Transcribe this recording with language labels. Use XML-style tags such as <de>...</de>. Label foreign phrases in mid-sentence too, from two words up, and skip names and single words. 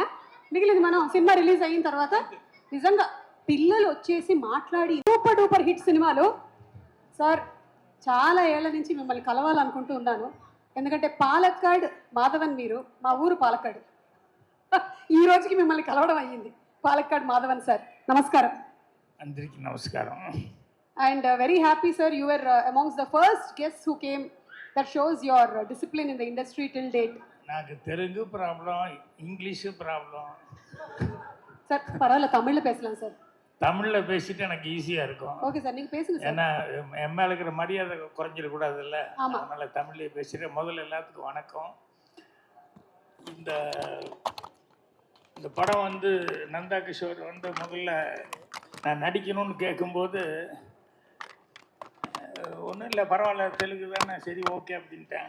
<te>మిగిలింది మనం సినిమా రిలీజ్ అయిన తర్వాత నిజంగా పిల్లలు వచ్చేసి మాట్లాడి</te> <en>super duper hit</en> <te>సినిమాలో సార్ చాలా ఏళ్ల నుంచి మిమ్మల్ని కలవాలనుకుంటూ ఉన్నాను. ఎందుకంటే పాలక్కాడ్ మాధవన్ మీరు, మా ఊరు పాలక్కాడ్. ఈ రోజుకి మిమ్మల్ని కలవడం అయ్యింది. పాలక్కాడ్ మాధవన్ సార్, నమస్కారం. అందరికీ నమస్కారం.</te> <en>And very happy sir, you were amongst the first guests who came. That shows your discipline in the industry till date.</en> <te>నాకు తెలుగు</te> <ta>ப்ராப்ளம், இங்கிலீஷு ப்ராப்ளம். சார் பரவாயில்ல, தமிழில் பேசலாம் சார். தமிழில் பேசிட்டு எனக்கு ஈஸியாக இருக்கும். ஓகே சார், நீங்கள் பேசுங்க சார். ஏன்னா என் மேலே இருக்கிற மரியாதை குறைஞ்சிடக்கூடாது இல்லை, ஆமாம். அதனால் தமிழ்லேயே பேசுகிறேன். முதல்ல எல்லாத்துக்கும் வணக்கம். இந்த படம் வந்து நந்தா கிஷோர் வந்து முதல்ல நான் நடிக்கணும்னு கேட்கும்போது ஒன்றும் இல்லை, பரவாயில்ல தெலுங்கு தானே, சரி ஓகே அப்படின்ட்டேன்.</ta>